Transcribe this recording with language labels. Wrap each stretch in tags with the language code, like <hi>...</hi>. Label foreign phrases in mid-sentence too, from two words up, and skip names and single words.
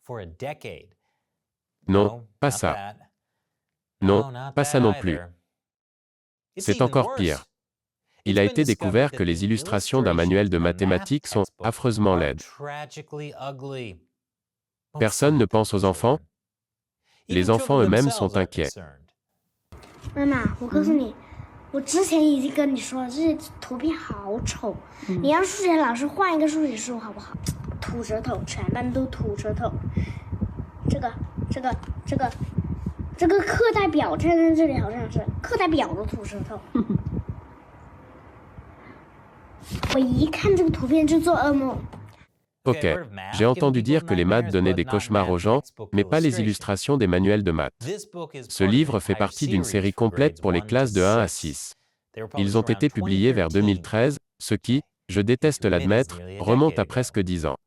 <fr>Non, pas ça. Non, pas ça non plus. C'est encore pire. Il a été découvert que les illustrations d'un manuel de mathématiques sont affreusement laides. Personne ne pense aux enfants? Les enfants eux-mêmes sont inquiets.</fr> <zh>妈妈，我告诉你，我之前已经跟你说了，这些图片好丑，你让数学老师换一个数学书好不好？吐舌头，全班都吐舌头。这个课代表站在这里好像是课代表都吐舌头。我一看这个图片就做噩梦。</zh> <fr>Ok, j'ai entendu dire que les maths donnaient des cauchemars aux gens, mais pas les illustrations des manuels de maths. Ce livre fait partie d'une série complète pour les classes de 1 à 6. Ils ont été publiés vers 2013, ce qui, je déteste l'admettre, remonte à presque 10 ans.</fr>